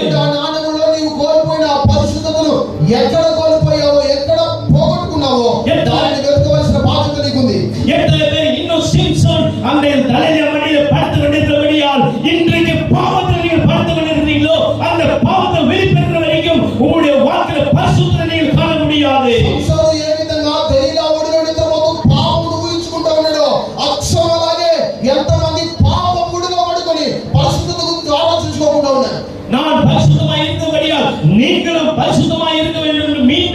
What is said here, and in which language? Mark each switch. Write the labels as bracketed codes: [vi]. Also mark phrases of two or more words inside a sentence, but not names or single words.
[te] ఆ నాణ్యములో నీవు కోల్పోయిన ఆ పరిశుద్ధతను ఎక్కడ కోల్పోయావో, ఎక్కడ పోగొట్టుకున్నావో దాన్ని వెతకవలసిన బాధ్యత నీకుంది. [ta] எத்தனை பேர் இன்னும் சிம்சன் அந்த தலையில மடியில படுத்து கொண்டிருக்கிறபடியால் இன்றைக்கு பாவத்தில் நீங்கள் படுத்து கொண்டிருக்கிறீங்களோ அந்த பாவத்தை வெளிப்படுத்துற வரைக்கும் உங்களுடைய வாழ்க்கையில பரிசுத்தத்தை நீங்கள் காண முடியாது. [te] సంసారం ఏ విధంగా దెలీలా ఒడిలో నిద్రపోతూ పాపమును ఊహించుకుంటా ఉన్నాడో అక్షరం అలాగే ఎంతమంది పాపముడిలో పడుకొని పరిశుద్ధత గురించి ఆలోచించుకోకుండా ఉన్నారు. [ta] நான் பரிசுத்தமாய் இருக்கிறபடியால் நீங்களும் பரிசுத்தமாய் இருக்க வேண்டும் என்று